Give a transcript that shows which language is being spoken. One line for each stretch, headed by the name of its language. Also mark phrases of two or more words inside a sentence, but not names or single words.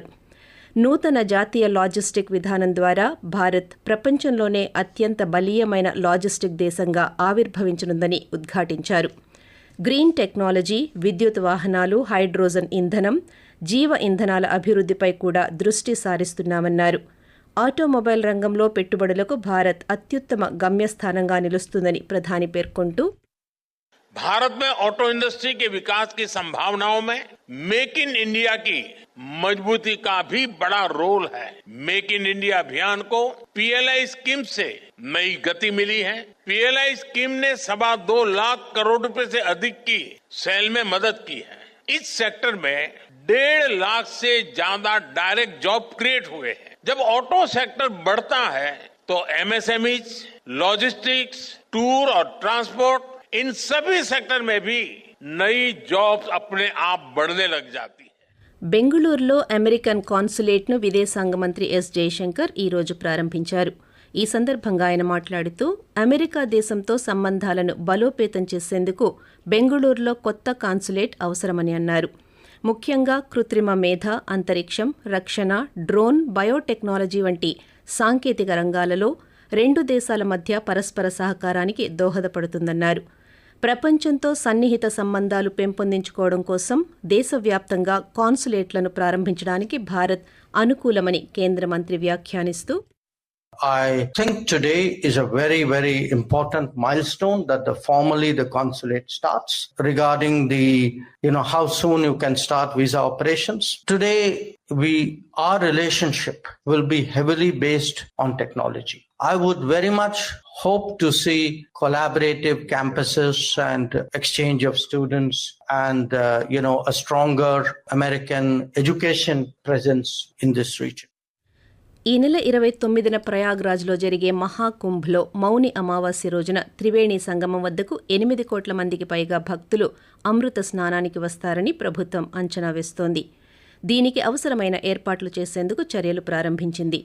Telugu: నూతన జాతీయ లాజిస్టిక్ విధానం ద్వారా భారత్ ప్రపంచంలోనే అత్యంత బలీయమైన లాజిస్టిక్ దేశంగా ఆవిర్భవించనుందని ఉద్ఘాటించారు.
English: green technology,
Telugu: విద్యుత్ వాహనాలు, హైడ్రోజన్ ఇంధనం, జీవ ఇంధనాల అభివృద్ధిపై కూడా దృష్టి సారిస్తున్నామన్నారు. ఆటోమొబైల్ రంగంలో పెట్టుబడులకు భారత్ అత్యుత్తమ గమ్యస్థానంగా నిలుస్తుందని ప్రధాని పేర్కొంటూ,
Hindi: भारत में
English: auto industry
Hindi: के विकास की संभावनाओं में मेक इन इंडिया की मजबूती का भी बड़ा रोल है. मेक इन इंडिया अभियान को
English: PLI scheme
Hindi: से नई गति मिली है.
English: PLI scheme
Hindi: ने 2.25 लाख करोड़ रुपए से अधिक की सेल में मदद की है. इस सेक्टर में 1.5 लाख से ज्यादा
English: direct job create
Hindi: हुए हैं. जब
English: auto sector
Hindi: बढ़ता है तो
English: MSMEs, logistics,
Hindi: टूर और ट्रांसपोर्ट, इन सभी सेक्टर में भी नई जॉब्स अपने आप बढ़ने लग जाती है.
Telugu: బెంగళూరులో అమెరికన్ కాన్సులేట్ను విదేశాంగ మంత్రి ఎస్ జయశంకర్ ఈ రోజు ప్రారంభించారు. ఈ సందర్భంగా ఆయన మాట్లాడుతూ, అమెరికా దేశంతో సంబంధాలను బలోపేతం చేసేందుకు బెంగళూరులో కొత్త కాన్సులేట్ అవసరమని అన్నారు. ముఖ్యంగా కృత్రిమ మేధ, అంతరిక్షం, రక్షణ, డ్రోన్, బయోటెక్నాలజీ వంటి సాంకేతిక రంగాలలో 2 దేశాల మధ్య పరస్పర సహకారానికి దోహదపడుతుందన్నారు. ప్రపంచంతో సన్నిహిత సంబంధాలు పెంపొందించుకోవడం కోసం దేశవ్యాప్తంగా కాన్సులేట్లను ప్రారంభించడానికి భారత్ అనుకూలమని కేంద్ర మంత్రి వ్యాఖ్యానిస్తూ,
English: I think today is a very, very important milestone that formally the consulate starts regarding how soon you can start visa operations. Today, our relationship will be heavily based on technology. I would very much hope to see collaborative campuses and exchange of students and, a stronger American education presence in this region.
Telugu: ఈ నెల 29న ప్రయాగ్రాజ్లో జరిగే మహాకుంభ్లో మౌని అమావాస్య రోజున త్రివేణి సంగమం వద్దకు 8 కోట్ల మందికి పైగా భక్తులు అమృత స్నానానికి వస్తారని ప్రభుత్వం అంచనా వేస్తోంది. దీనికి అవసరమైన ఏర్పాట్లు చేసేందుకు చర్యలు ప్రారంభించింది.